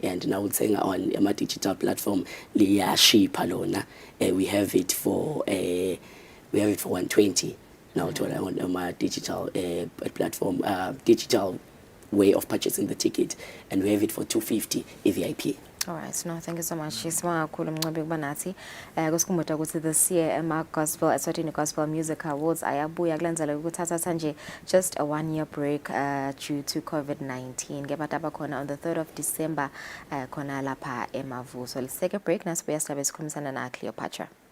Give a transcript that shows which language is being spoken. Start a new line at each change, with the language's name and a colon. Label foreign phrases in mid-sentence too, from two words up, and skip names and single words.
English: And now we're saying on a digital platform
Swati: liyashipha lona.
English: We have it for 120 now on my digital platform, digital way of purchasing the ticket, and we have it for 250 EVIP. Alright, no, thank you so much.
Swati: Sibonga kakhulu Mncwabi ukuba nathi. Kusikhumbuza ukuthi
English: this year
Swati: gospel Eswatini Gospel Music Awards ayabuya kulandzela ukuthatha nje
English: just a 1-year break due to COVID-19.
Swati: Ngebantu abakhona
English: on the 3rd of December
Swati: khona lapha emavuso.
English: Let's take a break.
Swati: Nasibuya silabe sikhulumisana na Cleopatra.